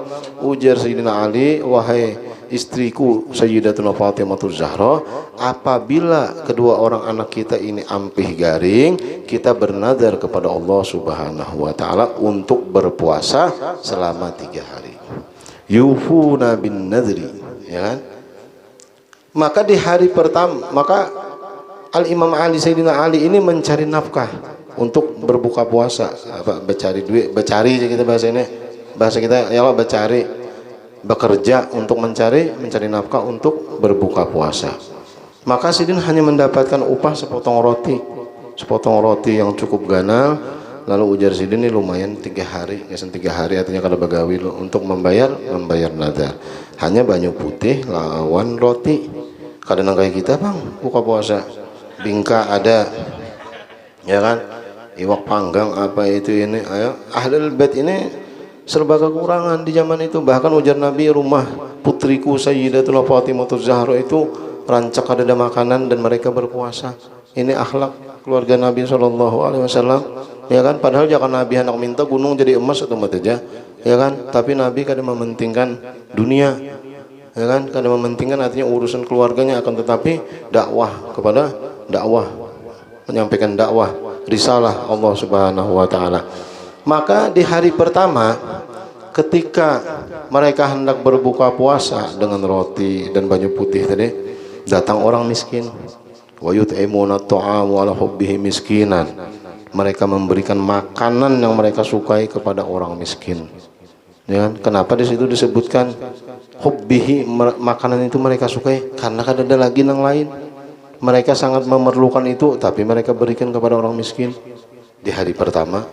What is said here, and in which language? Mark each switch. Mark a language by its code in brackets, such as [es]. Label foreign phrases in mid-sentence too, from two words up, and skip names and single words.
[id] Ujar Sayyidina Ali, wahai istriku Sayyidatuna Fatimah Zahra, apabila kedua orang anak kita ini ampih garing, kita bernazar kepada Allah [ar] Subhanahu wa taala [id] untuk berpuasa selama 3 hari. [ar] Yufuna bin nadri, [id] ya kan? Maka di hari pertama, maka Al-Imam Ali, Sayyidina Ali ini mencari nafkah untuk berbuka puasa, apa becari duit, becari kita bahasa ini, bahasa kita ya Allah becari, bekerja untuk mencari nafkah untuk berbuka puasa. Maka Sidin hanya mendapatkan upah sepotong roti yang cukup ganal. Lalu ujar Sidin ini lumayan 3 hari, ngesan 3 hari artinya [bjn] kada bagawi [id] untuk membayar nadar. Hanya banyu putih lawan roti. Kadang kayak kita bang buka puasa, bingka ada, ya kan, iwak panggang apa itu ini, ayo Ahlul Bait ini serba kekurangan di zaman itu. Bahkan ujar Nabi, rumah putriku Sayyidatuna Fatimah Zahra itu rancak ada makanan dan mereka berpuasa. Ini akhlak keluarga Nabi SAW, ya kan. Padahal jangan Nabi hendak minta gunung jadi emas atau mata aja, ya kan. Tapi Nabi kadang mementingkan dunia, ya kan. Kadang mementingkan artinya urusan keluarganya, akan tetapi menyampaikan dakwah risalah Allah [ar] Subhanahu wa taala. [id] Maka di hari pertama ketika mereka hendak berbuka puasa dengan roti dan banyu putih tadi, datang orang miskin. [ar] Wa yut'imuna at-ta'amu ala hubbihi miskinan. [id] Mereka memberikan makanan yang mereka sukai kepada orang miskin. Ya kan? Kenapa di situ disebutkan hubbihi, makanan itu mereka sukai? Karena kan ada lagi yang lain. Mereka sangat memerlukan itu, tapi mereka berikan kepada orang miskin di hari pertama.